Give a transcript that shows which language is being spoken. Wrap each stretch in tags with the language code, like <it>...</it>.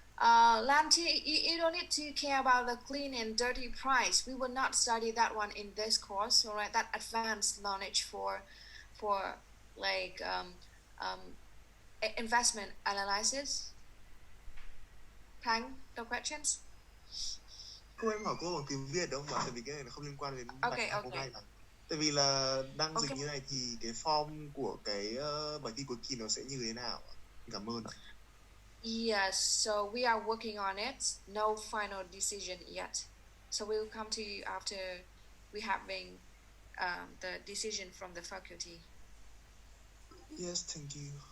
<en>Lam T, you don't need to care about the clean and dirty price. We will not study that one in this course, all right? That advanced knowledge for like investment analysis. Tang, no questions?</en> <vi>Cô em hỏi cô bằng tiếng Việt đúng không ạ? Tại vì cái này nó không liên quan đến</vi> <en>Okay,</en> <vi>bài hôm nay mà. Tại vì là đang dịch như này thì cái form của cái bài thi cuối kỳ nó sẽ như thế nào ạ? Cảm ơn ạ.</vi> <en>Yes, so we are working on it. No final decision yet. So we will come to you after we having the decision from the faculty. Yes, thank you.</en>